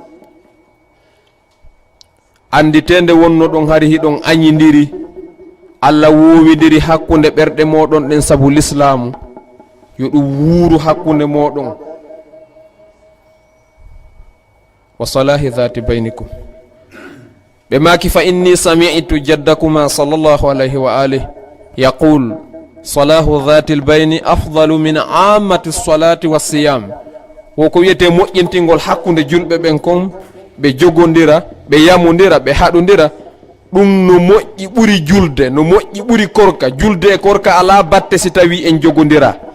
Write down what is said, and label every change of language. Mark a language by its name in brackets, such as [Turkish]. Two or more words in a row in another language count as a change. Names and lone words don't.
[Fula] anditende wonno ɗon hari hiɗon añidiri allah wowidiri hakkunde ɓerɗe moɗon ɗen sabu l'islamu yo ɗum wuuru hakkunde moɗon [Arabic] وصلاح ذات بينكم [Fula] ɓe maki [Arabic] فإني سمعت جدكما صلى الله عليه وآله يقول صلاح ذات البين أفضل من عامة الصلاة والصيام [Fula] woko wiyete moƴƴintingol hakkunde julɓe ɓen kon ɓe jogodira ɓe yamodira ɓe haɗodira ɗum no moƴƴi ɓuri julde no moƴƴi ɓuri korka julde e korka ala batte si tawi en jogodira